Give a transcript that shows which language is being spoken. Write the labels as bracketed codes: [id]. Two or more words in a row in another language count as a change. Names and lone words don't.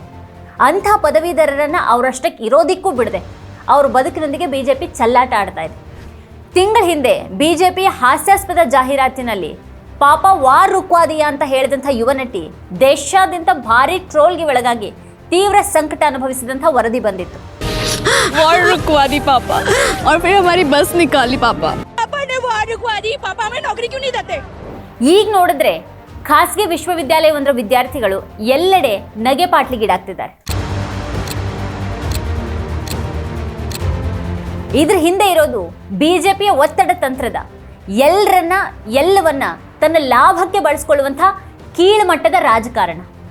[kn] ಅಂಥ ಪದವೀಧರರನ್ನು ಅವರಷ್ಟಕ್ಕೆ ಇರೋದಿಕ್ಕೂ ಬಿಡದೆ ಅವ್ರ ಬದುಕಿನೊಂದಿಗೆ ಬಿಜೆಪಿ ಚೆಲ್ಲಾಟ ಆಡ್ತಾ ಇದೆ. ತಿಂಗಳ ಹಿಂದೆ ಬಿಜೆಪಿಯ ಹಾಸ್ಯಾಸ್ಪದ ಜಾಹೀರಾತಿನಲ್ಲಿ [hi] पापा वार रुकवा दिया [kn] ಅಂತ ಹೇಳಿದಂಥ ಯುವ ನಟಿ ದೇಶಾದ್ಯಂತ ಭಾರಿ ಟ್ರೋಲ್ಗೆ ಒಳಗಾಗಿ ತೀವ್ರ ಸಂಕಟ ಅನುಭವಿಸಿದಂಥ ವರದಿ ಬಂದಿತ್ತು. [hi] वार रुकवा दी पापा और फिर हमारी बस निकाली पापा ने वार रुकवा दी पापा हमें नौकरी क्यों नहीं देते। [kn] ಈಗ ನೋಡಿದ್ರೆ ಖಾಸಗಿ ವಿಶ್ವವಿದ್ಯಾಲಯವೊಂದರ ವಿದ್ಯಾರ್ಥಿಗಳು ಎಲ್ಲೆಡೆ ನಗೆ ಪಾಟ್ಲಿಗೀಡಾಗ್ತಿದ್ದಾರೆ. ಇದ್ರ ಹಿಂದೆ ಇರೋದು ಬಿಜೆಪಿಯ ಒತ್ತಡ ತಂತ್ರದ ಎಲ್ಲವನ್ನ ತನ್ನ ಲಾಭಕ್ಕೆ ಬಳಸಿಕೊಳ್ಳುವಂಥ ಕೀಳುಮಟ್ಟದ ರಾಜಕಾರಣ.